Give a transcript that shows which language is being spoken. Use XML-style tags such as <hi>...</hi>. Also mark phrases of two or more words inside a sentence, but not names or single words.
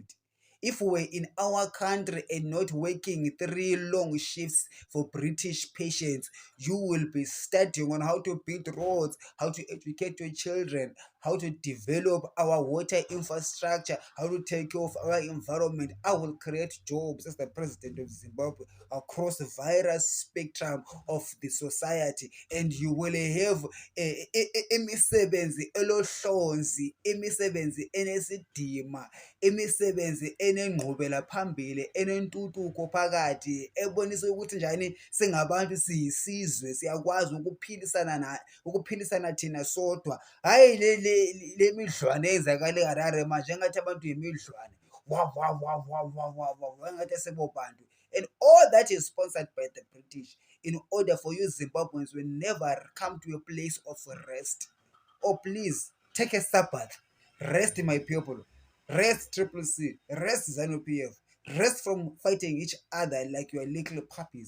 <en>If we were in our country and not working 3 long shifts for British patients, you will be studying on how to build roads, how to educate your children, how to develop our water infrastructure, how to take care of our environment. I will create jobs as the president of Zimbabwe across the virus spectrum of the society, and you will have</en> <nd>imisebenzi elohlonzi, imisebenzi enesidima, imisebenzi enengqubela phambili, enentuthuko phakathi, ebonisa ukuthi njani singabantu siyisizwe siyakwazi ukuphilisana thina sodwa. Hayi le midlwane eyenzakala eHarare manje engathi abantu yimidlwane. Engathi sebobantu.</nd> <en>And all that is sponsored by the British in order for you Zimbabweans will never come to a place of rest. Oh, please take a Sabbath. Rest, my people. Rest, Triple C. Rest, ZANU-PF. Rest from fighting each other like you are little puppies.</en>